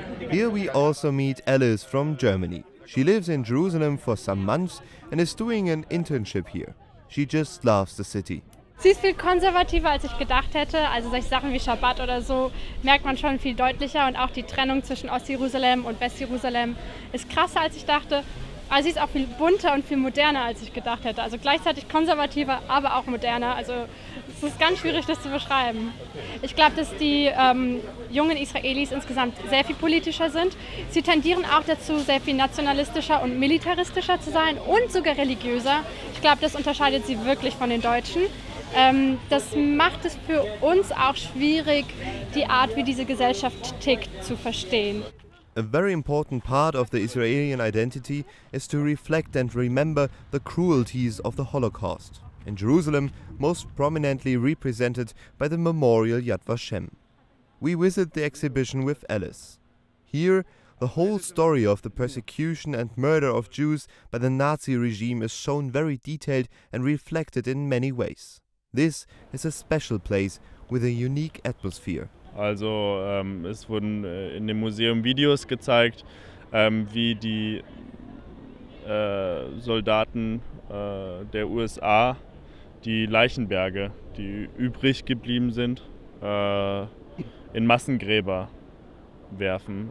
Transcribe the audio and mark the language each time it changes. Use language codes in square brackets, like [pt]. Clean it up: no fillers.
[en] Here we also meet Alice from Germany. She lives in Jerusalem for some months and is doing an internship here. She just loves the city. [de] Sie ist viel konservativer, als ich gedacht hätte. Also solche Sachen wie Schabbat oder so merkt man schon viel deutlicher. Und auch die Trennung zwischen Ostjerusalem und Westjerusalem ist krasser, als ich dachte. Aber sie ist auch viel bunter und viel moderner, als ich gedacht hätte. Also gleichzeitig konservativer, aber auch moderner. Also es ist ganz schwierig, das zu beschreiben. Ich glaube, dass die jungen Israelis insgesamt sehr viel politischer sind. Sie tendieren auch dazu, sehr viel nationalistischer und militaristischer zu sein und sogar religiöser. Ich glaube, das unterscheidet sie wirklich von den Deutschen. Das macht es für uns auch schwierig, die Art, wie diese Gesellschaft tickt, zu verstehen. [en] A very important part of the Israeli identity is to reflect and remember the cruelties of the Holocaust. In Jerusalem, most prominently represented by the memorial Yad Vashem. We visit the exhibition with Alice. Here, the whole story of the persecution and murder of Jews by the Nazi regime is shown very detailed and reflected in many ways. This is a special place with a unique atmosphere. [de] Also es wurden in dem Museum Videos gezeigt, wie die Soldaten der USA die Leichenberge, die übrig geblieben sind, in Massengräber werfen.